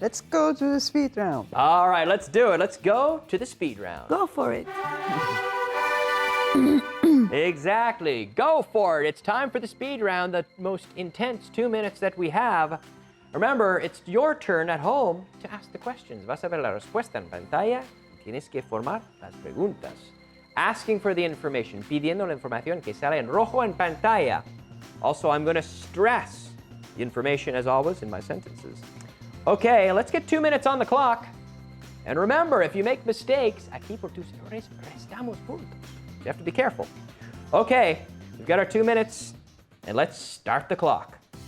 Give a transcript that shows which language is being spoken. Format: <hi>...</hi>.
<en>Let's go to the speed round. All right, let's do it. Let's go to the speed round. Go for it. Exactly. Go for it. It's time for the speed round, the most intense 2 minutes that we have. Remember, it's your turn at home to ask the questions.</en> <es>Vas a ver la respuesta en pantalla. Tienes que formar las preguntas.</es> <en>Asking for the information,</en> <es>pidiendo la información que sale en rojo en pantalla.</es> <en>Also, I'm going to stress the information, as always, in my sentences. Okay, let's get 2 minutes on the clock. And remember, if you make mistakes,</en> <es>aquí por tus errores restamos puntos.</es> <en>You have to be careful. Okay, we've got our 2 minutes, and let's start the clock.</en>